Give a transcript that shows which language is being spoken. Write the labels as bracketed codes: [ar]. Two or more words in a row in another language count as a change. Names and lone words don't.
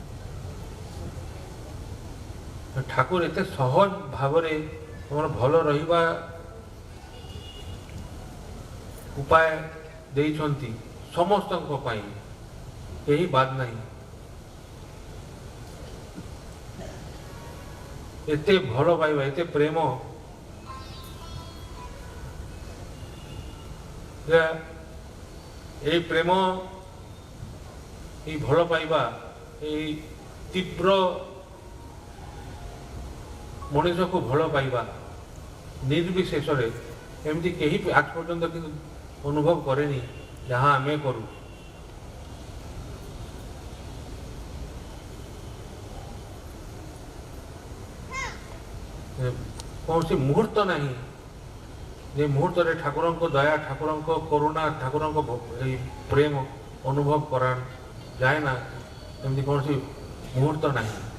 [or] ଠାକୁର ଏତେ ସହଜ ଭାବରେ ଆମର ଭଲ ରହିବା ଉପାୟ ଦେଇଛନ୍ତି ସମସ୍ତଙ୍କ ପାଇଁ, କେହି ବାଦ ନାହିଁ। ଏତେ ଭଲ ପାଇବା, ଏତେ ପ୍ରେମ, ଏଇ ପ୍ରେମ, ଏଇ ଭଲ ପାଇବା, ଏଇ ତୀବ୍ର মଣିষକୁ ଭଲ ପାଇବା ନିର୍ବିଶେଷରେ ଏମିତି କେହି ଆଜ ପର୍ଯ୍ୟନ୍ତ କିନ୍ତୁ ଅନୁଭବ କରେନି ଯାହା ଆମେ କରୁ। କୌଣସି ମୁହୂର୍ତ୍ତ ନାହିଁ ଯେ ମୁହୂର୍ତ୍ତରେ ଠାକୁରଙ୍କ ଦୟା, ଠାକୁରଙ୍କ କରୁଣା, ଠାକୁରଙ୍କ ଏଇ ପ୍ରେମ ଅନୁଭବ କରା ଯାଏ ନା, ଏମିତି କୌଣସି ମୁହୂର୍ତ୍ତ ନାହିଁ।